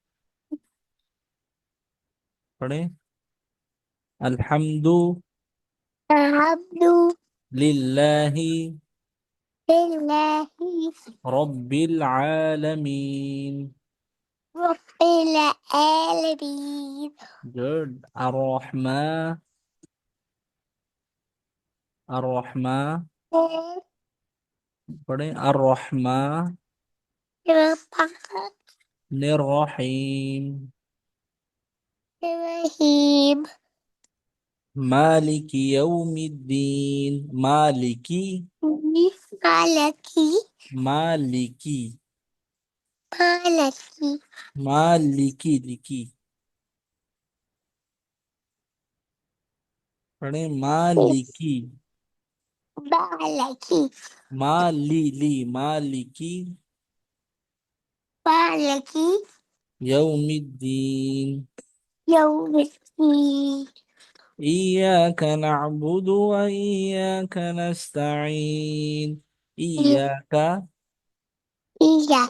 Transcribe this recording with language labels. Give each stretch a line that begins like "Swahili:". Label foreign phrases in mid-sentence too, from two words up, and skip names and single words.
Hindi: पढ़े अल्हम्दु
Arabic: الحمد लिल्लाहि لله ربّ العالمين. رب العالمين
Hindi: गुड।
Arabic: अर्रहमा पढ़े الرحمن الرحيم. الرحيم مالك يوم الدين. मालिकी مالكي मालिकी مالكي مالكي لكي. पढ़े मालिकी مالكي मालिकी مالكي यौमिद्दीन। يوم الدين إياك نعبد وإياك نستعين। إياك إياك